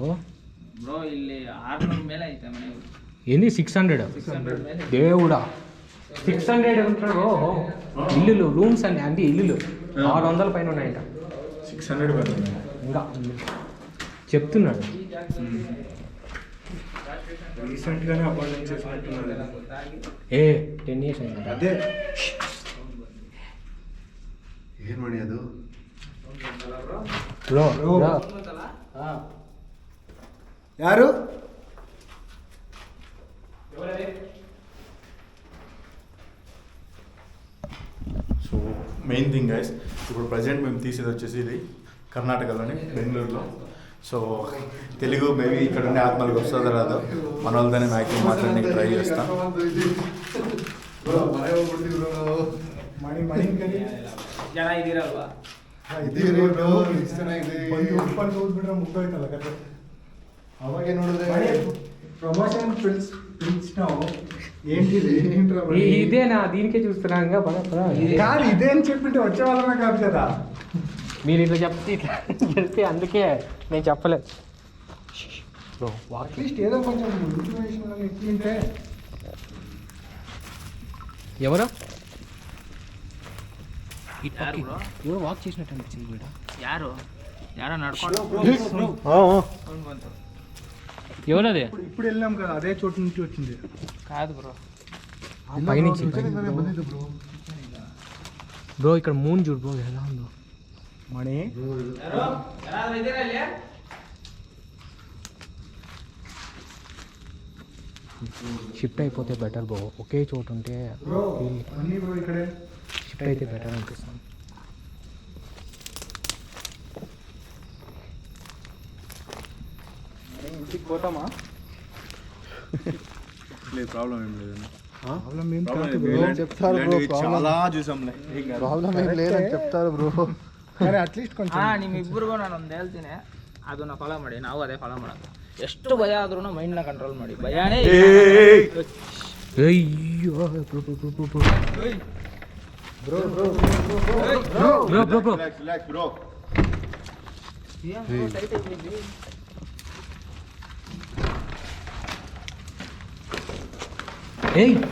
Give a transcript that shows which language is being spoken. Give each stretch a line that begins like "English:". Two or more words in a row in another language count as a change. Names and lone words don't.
Kannada: బ్రో ಇಲ್ಲಿ 600 ಮೇಲೆ ಐತೆ ಮನೆ.
Telugu: ఎన్ని? 600 దేవుడా, 600 ఉంటాడు బ్రో. ఇల్లులు, రూమ్స్ అన్ని అంటే ఇల్లులు 600 పైన ఉన్నాయంట. 600 ఇంకా చెప్తున్నాడు. రీసెంట్గానే అపాయింట్మెంట్ చేసినట్టున్నారు. 10 years అయింది. అదే
Kannada: ಏನು ಮಾಡಿ ಅದು
Telugu: బ్రో
Kannada: ಯಾರು?
English: so main thing guys,
Telugu: ఇప్పుడు ప్రజెంట్ మేము తీసేది వచ్చేసి ఇది కర్ణాటకలోని బెంగళూరులో. సో తెలుగు మేబీ ఇక్కడ ఉండే ఆత్మలకు వస్తుందో రాదో, మన వాళ్ళతోనే మ్యాక్సిమం మాట్లాడడానికి ట్రై చేస్తాం.
Kannada: ಜನ ಇದ್ದೀರಲ್ವಾ ಅವಾಗೆ ನೋಡಿದ್ರೆ
Telugu: ప్రమోషన్ పిలిచినావు ఏంటిది ఇదేనా దీనికే చూస్తున్నా ఇంకా పద పద. కాదు ఇదే అని చెప్పింటే వచ్చే వాళ్ళమే కాదు కదా. మీరు ఇట్లా చెప్తే ఇట్లా చెప్తే అందుకే నేను చెప్పలేదు బ్రో. అట్లీస్ట్ ఏదో కొంచెం ఇన్ఫర్మేషన్ ఇచ్చింటే. ఎవరు
Kannada: ಯಾರು bro?
Telugu: ఎవరు వాక్ చేసినట్టు అనిపించింది వీడ.
Kannada: ಯಾರು ಯಾರೋ ನಡ್ಕೊಂಡು ಬಂತು.
Telugu: ఎవరు అదే ఇప్పుడు వెళ్ళాం కదా అదే చోటు నుంచి వచ్చింది. కాదు బ్రో, పైనుంచి బ్రో. ఇక్కడ మూన్ చూడు బ్రో ఎలా ఉందో. మణి షిఫ్ట్ అయిపోతే బెటర్ బ్రో. ఒకే చోటు ఉంటే అన్నీ బ్రో ఇక్కడే. షిఫ్ట్ అయితే బెటర్ అనిపిస్తుంది. ఇంటికి పోతామా? లేదు, ప్రాబ్లం ఏం లేదు. ప్రాబ్లం ఏం ప్రాబ్లం కాదు ఏం బ్రో. లేదు. చెప్తారు బ్రో. ఇలాంటివి చాలా చూసాంలే. ఏం కాదు. ప్రాబ్లం ఏం లేదని చెప్తారు ಬ್ರೋ. కానీ ಅಟ್ಲೀಸ್ಟ್ కొంచెం
Kannada: ನಿಮ್ಮಿಬ್ಬರಿಗೂ ನಾನು ಒಂದು ಹೇಳ್ತೀನಿ, ಅದನ್ನ ಫಾಲೋ ಮಾಡಿ, ನಾವು ಅದೇ ಫಾಲೋ ಮಾಡೋದು. ಎಷ್ಟು ಭಯ ಆದ್ರೂ ಮೈಂಡ್ನ ಕಂಟ್ರೋಲ್ ಮಾಡಿ. ಭಯನೇ
Telugu: అయ్యో బ్రో బ్రో బ్రో బ్రో బ్రో బ్రో బ్రో బ్రో బ్రో. రిలాక్స్ బ్రో. ఏయ్